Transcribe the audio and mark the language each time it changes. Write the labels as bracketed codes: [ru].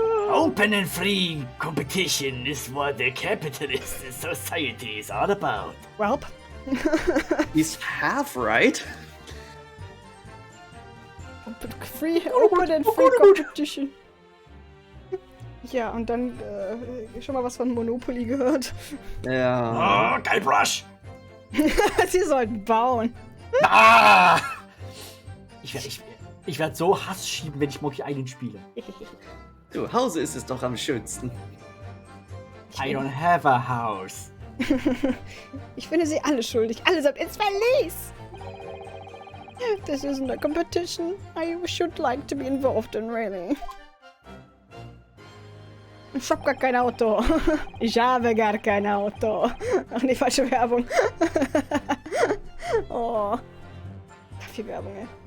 [en] Open and free competition is what the capitalist society is all about. Welp. He's half right. Open and free competition. [de] Ja, und dann schon mal was von Monopoly gehört. Ja. [en] Oh, Guybrush! [de] Sie sollten bauen. Ah! Ich werd so Hass schieben, wenn ich Monkey Island spiele. Zu Hause ist es doch am schönsten. [en] I don't have a house. [de] Ich finde sie alle schuldig. Allesamt ins Verlies! [en] This isn't a competition I should like to be involved in, really. [de] Ich hab gar kein Auto. Ich habe gar kein Auto. Ach nee, falsche Werbung. Oh. Viel Werbung, ey.